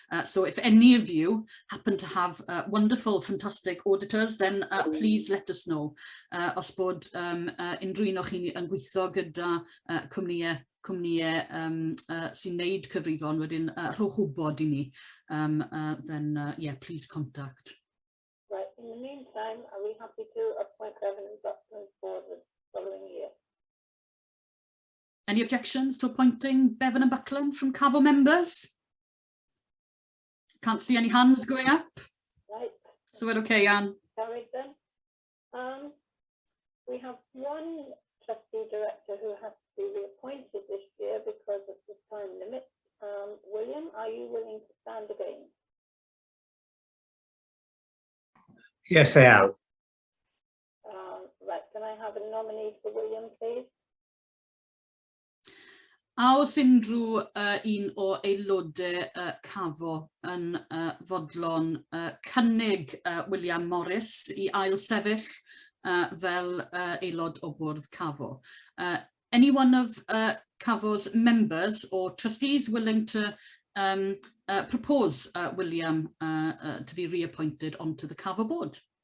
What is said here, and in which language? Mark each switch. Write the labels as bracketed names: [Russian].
[English] So if any of you happen to have wonderful, fantastic auditors, then please let us know. [Welsh] Os bod unrhyw un o'ch chi yn gweithio gyda cwmnïau sy'n neud cyfrifon wedyn rhowch wybod I ni, [English] then yeah, please contact. Right, in the meantime, are we happy to appoint Bevan and Buckland for the following year? Any objections to appointing Bevan and Buckland from CAFO members? Can't see any hands going up. Right. So we're okay, Anne. Carried then. We have one trustee director who has to be reappointed this year because of the time limit. William, are you willing to stand again? Yes, I am. Right, can I have a nominee for William, please? [Welsh] A os unrhyw un o aelodau CAFO yn fodlon cynnig William Morris I ail sefyll fel aelod o bwrdd CAFO. [English] Any one of CAFO's members or trustees willing to propose William to be reappointed onto the CAFO board?